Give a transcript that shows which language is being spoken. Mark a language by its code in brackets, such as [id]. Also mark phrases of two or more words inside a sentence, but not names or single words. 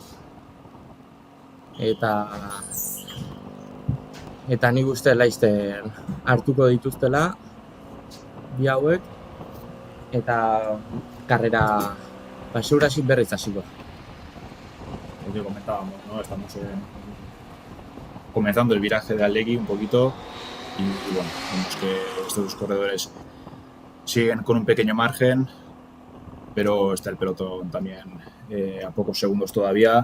[eu] eta nik uste laizter hartuko dituztela bi hauek eta karrera segurasin berriz hasiko. [es] Lo que comentábamos, ¿no? Estamos comenzando el viraje de Allegui un poquito y bueno, vemos que estos dos corredores siguen con un pequeño margen, pero está el pelotón también a pocos segundos todavía.